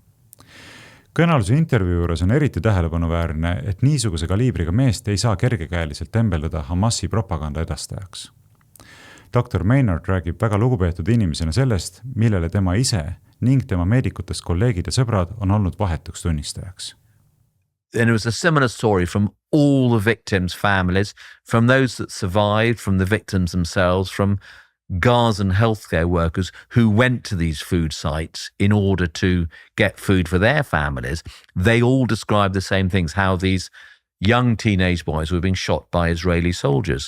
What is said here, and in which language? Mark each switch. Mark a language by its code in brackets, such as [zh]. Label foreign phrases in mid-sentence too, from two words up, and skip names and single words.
[et] Kõnealuse intervjuu juures on eriti tähelepanuväärne, et niisuguse kaliibriga meest ei saa kergekäeliselt tembeldada Hamasi propaganda edastajaks. Dr. Maynard räägib väga lugupeetud inimesena sellest, millele tema ise ning tema meedikutest kolleegid ja sõbrad on olnud vahetuks tunnistajaks. [en] And it was a similar story from all the victims' families, from those that survived, from the victims themselves, from Gazan healthcare workers who went to these food sites in order to get food for their families. They all described the same things, how these young teenage boys were being shot by Israeli soldiers.